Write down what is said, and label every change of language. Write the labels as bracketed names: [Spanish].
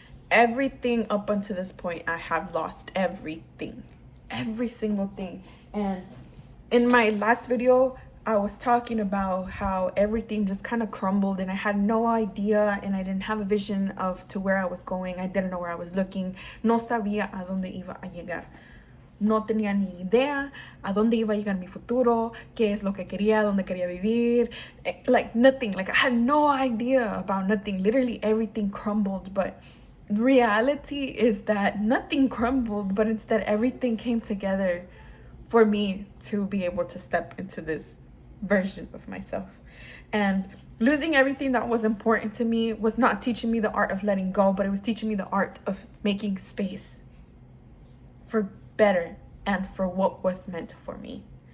[English] everything up until this point, I have lost everything. Every single thing. And in my last video, I was talking about how everything just kind of crumbled and I had no idea and I didn't have a vision of to where I was going. I didn't know where I was looking. [Spanish] No sabía a dónde iba a llegar. No tenía ni idea a dónde iba a llegar mi futuro, qué es lo que quería, dónde quería vivir. [English] Like nothing. Like I had no idea about nothing. Literally everything crumbled. But reality is that nothing crumbled, but instead everything came together for me to be able to step into this version of myself. And losing everything that was important to me was not teaching me the art of letting go, but it was teaching me the art of making space for better and for what was meant for me.